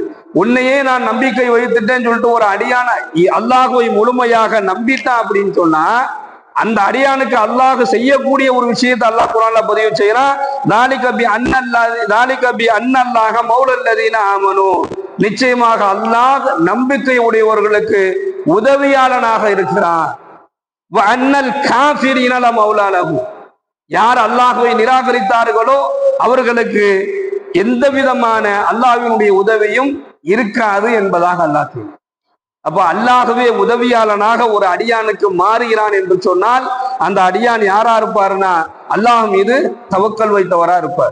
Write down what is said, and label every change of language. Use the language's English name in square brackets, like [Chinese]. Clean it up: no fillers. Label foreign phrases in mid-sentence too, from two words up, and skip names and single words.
[Tamil] உன்னையே நான் நம்பிக்கை வைத்துட்டேன்னு சொல்லிட்டு ஒரு அடியான அல்லாஹ்வை முழுமையாக நம்பிட்டான் அப்படின்னு சொன்னா அந்த அடியானுக்கு அல்லாஹ் செய்யக்கூடிய ஒரு விஷயத்தை அல்லாஹ் குர்ஆன்ல பதிவு செய்யறான். [Arabic] ذَلِكَ بِأَنَّ اللَّهَ مَوْلَى الَّذِينَ آمَنُوا. [Tamil] நிச்சயமாக அல்லாஹ் நம்பிக்கை உடையவர்களுக்கு உதவியாளனாக இருக்கிறான். [Arabic] وَأَنَّ الْكَافِرِينَ لَا مَوْلَى لَهُمْ. [Tamil] யார் அல்லாஹ்வை நிராகரித்தார்களோ அவர்களுக்கு எந்த விதமான அல்லாஹ்வினுடைய உதவியும் இருக்காது என்பதாக அல்லாஹ் சொல்றான். அப்ப அல்லாஹ்வே உதவியாளனாக ஒரு அடியானுக்கு மாறுகிறான் என்று சொன்னால் அந்த அடியான் யாரா இருப்பாருன்னா அல்லாஹ் மீது தவக்கல் வைத்தவரா இருப்பார்.